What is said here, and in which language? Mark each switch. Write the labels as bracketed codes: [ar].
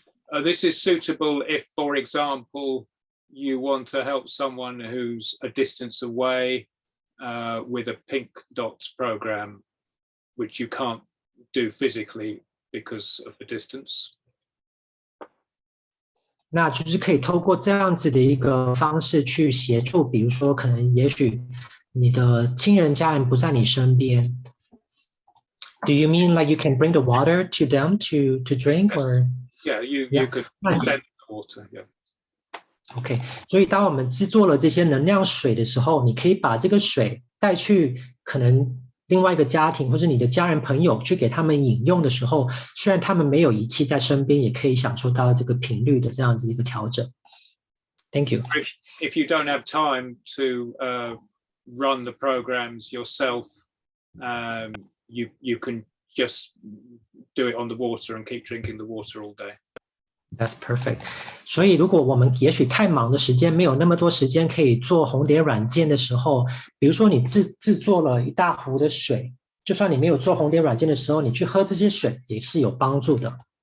[en] This is suitable if, for example, you want to help someone who's a distance away with a Pink Dot program, which you can't do physically because of the distance. [zh] 那就是可以透过这样子的一个方式去协助，比如说可能也许你的亲人家人不在你身边。 [en] Do you mean like you can bring the water to them to drink or? Yeah, you could send the water. Yeah. [zh] OK， 所以当我们制作了这些能量水的时候，你可以把这个水带去可能另外一个家庭或者你的家人朋友去给他们饮用的时候，虽然他们没有仪器在身边，也可以享受到这个频率的这样子一个调整。 [en] Thank you. If you don't have time to run the programs yourself, you can just do it on the water and keep drinking the water all day. That's perfect. [zh] 所以如果我们也许太忙的时间没有那么多时间可以做红蝶软件的时候，比如说你制作了一大壶的水，就算你没有做红蝶软件的时候，你去喝这些水也是有帮助的。